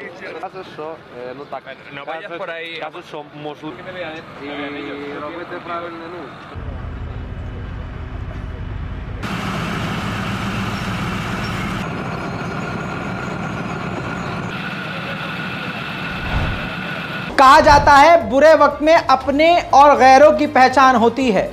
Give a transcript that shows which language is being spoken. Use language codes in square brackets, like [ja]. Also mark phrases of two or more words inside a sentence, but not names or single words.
[ru] Хорошо, ну так, [es] No vayas por ahí. [uk] кажуть, що можуть і робити правильно, ну. [hi] कहा जाता है, बुरे वक्त में अपने और गैरों की पहचान होती है।